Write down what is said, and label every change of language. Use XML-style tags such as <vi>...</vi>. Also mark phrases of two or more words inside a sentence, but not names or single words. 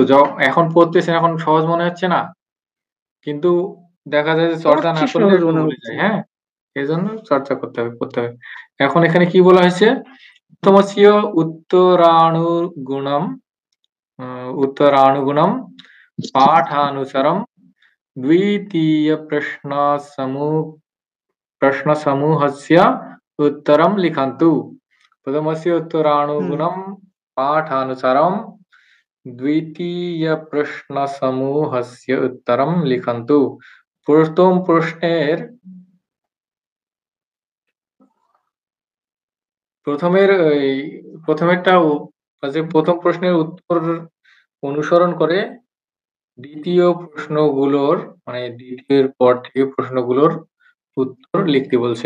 <bn>এখন পড়তেছেন, এখন সহজ মনে হচ্ছে না, কিন্তু দেখা যায় যে চর্চা না করলে সহজ একটু মনে ভুলে হচ্ছে। যায়। হ্যাঁ, এই জন্য চর্চা করতে হবে, করতে হবে। এখন এখানে কি বলা হয়েছে?</bn> <sa>প্রথমস্য উত্তরাণুগুণম, উত্তরাণুগুণম পাঠানুসারম द्वितीय प्रश्नसमूहस्य उत्तरं लिखन्तु। प्रथमस्य उत्तरानुगुणं पाठानुसारं द्वितीयप्रश्नसमूहस्य उत्तरं लिखन्तु।</sa> <bn>प्रथम প্রশ্নের প্রথম প্রশ্নের উত্তর অনুসরণ করে দ্বিতীয় প্রশ্নগুলোর মানে দ্বিতীয়ের পর থেকে প্রশ্নগুলোর উত্তর লিখতে বলছেন।</bn>